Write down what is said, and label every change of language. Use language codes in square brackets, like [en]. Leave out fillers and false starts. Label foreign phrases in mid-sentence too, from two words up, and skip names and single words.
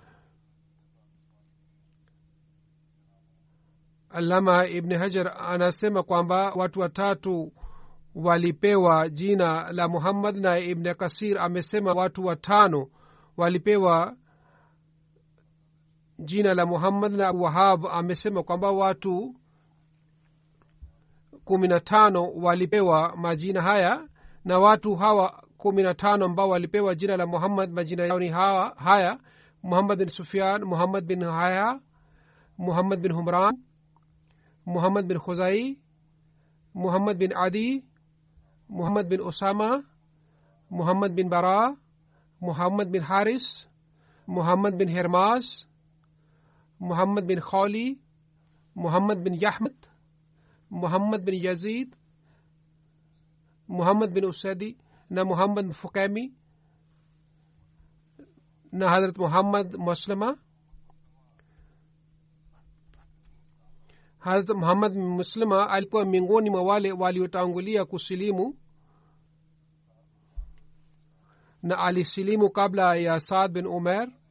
[sw] Alama Ibn Hajar anasema kwamba watu 3 walipewa jina la Muhammad, na Ibn Kasir amesema watu 5 walipewa jina la Muhammad, na Wahab amesema kwamba watu 15 walipewa majina haya. Na watu hawa 15 ambao walipewa jina la Muhammad, majina yao ni haya: Muhammad bin Sufyan, Muhammad bin Haya, Muhammad bin Humran, Muhammad bin Khuzai, Muhammad bin Adi, Muhammad bin Usama, Muhammad bin Bara, Muhammad bin Haris, Muhammad bin Hermas, Muhammad bin Khali, Muhammad bin Yahmad, Muhammad bin Yazid, Muhammad bin Usadi, na Muhammad bin Fukami, na Hazrat Muhammad Maslama. Hazrat Muhammad Maslama alikuwa miongoni mwa wale waliotangulia kusilimu, na alisilimu kabla ya Saad bin Umair.